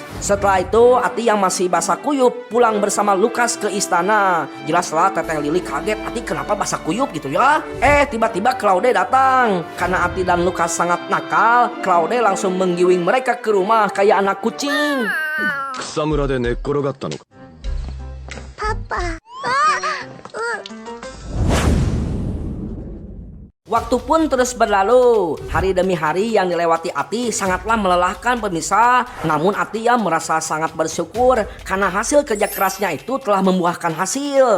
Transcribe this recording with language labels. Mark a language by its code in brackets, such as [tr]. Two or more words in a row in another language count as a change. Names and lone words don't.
[id] Setelah itu Ati yang masih basah kuyup pulang bersama Lucas ke istana. Jelaslah Teteh Lili kaget, Ati kenapa basah kuyup gitu ya. Tiba-tiba Claude datang. Karena Ati dan Lucas sangat nakal, Claude langsung menggiwing mereka ke rumah kayak anak kucing. [ja] 草むらで寝っ転がったのか。パパ。 [id] Waktu pun terus berlalu. Hari demi hari yang dilewati Ati sangatlah melelahkan pemirsa. Namun Ati ya merasa sangat bersyukur karena hasil kerja kerasnya itu telah membuahkan hasil.